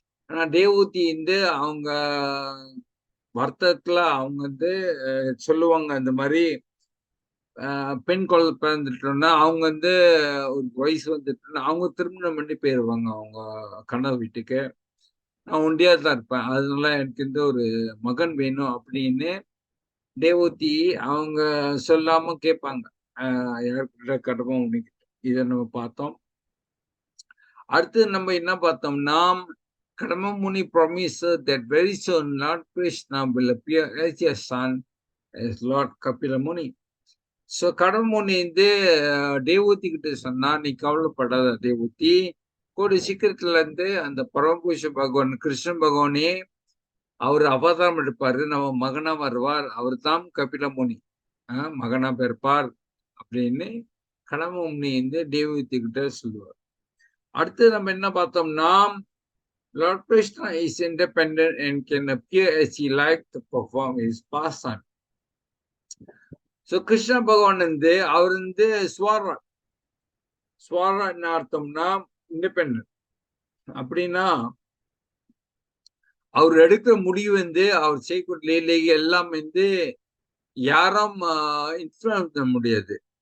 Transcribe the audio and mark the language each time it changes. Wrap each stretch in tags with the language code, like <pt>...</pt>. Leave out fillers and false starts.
<ta>ஆனா தேவூத்தி அவங்க வர்த்தகத்துல அவங்க சொல்லுவாங்க, இந்த மாதிரி பெண் குழந்தை பிறந்துட்டோம்னா அவங்க ஒரு வயசு வந்துட்டு அவங்க திருமணம் பண்ணி போயிருவாங்க அவங்க கணவர் வீட்டுக்கு. நான் ஒண்டியா தான் இருப்பேன், அதனால எனக்கு ஒரு மகன் வேணும் அப்படின்னு தேவூத்தி அவங்க சொல்லாம கேட்பாங்க யார்கிட்ட கடமை உனக்கு. இதை நம்ம பார்த்தோம். அடுத்து நம்ம என்ன பார்த்தோம்னா,</ta> <en>Kardama Muni promises that very soon Lord Krishna will appear as a son as Lord Kapila Muni.</en> <ta>So கடமுனி தேவூத்தி கிட்ட சொன்னா, நீ கவலைப்படாத தேவூத்தி, கூடிய சீக்கிரத்துல அந்த பரமபுருஷ பகவான் கிருஷ்ண பகவானே அவர் அவதாரம் எடுப்பாரு, நம்ம மகனா வருவார், அவர் தான் கபில முனி மகனா பிறப்பார் அப்படின்னு கடமுனி தேவூத்தி கிட்ட சொல்லுவார். அடுத்து நம்ம என்ன பார்த்தோம்னா,</ta> <en>Lord Krishna is independent and can appear as he likes to perform his pastime.</en> <ta>So Krishna பகவான் அவர் ஸ்வாரா என்ன அர்த்தம்னா இண்டிபெண்ட். அப்படின்னா அவர் எடுக்கிற முடிவு அவர் செய்யக்கூடிய லீலைகள் எல்லாம் யாரும் இன்ஃப்ளூயன்ஸ் பண்ண முடியாது.</ta>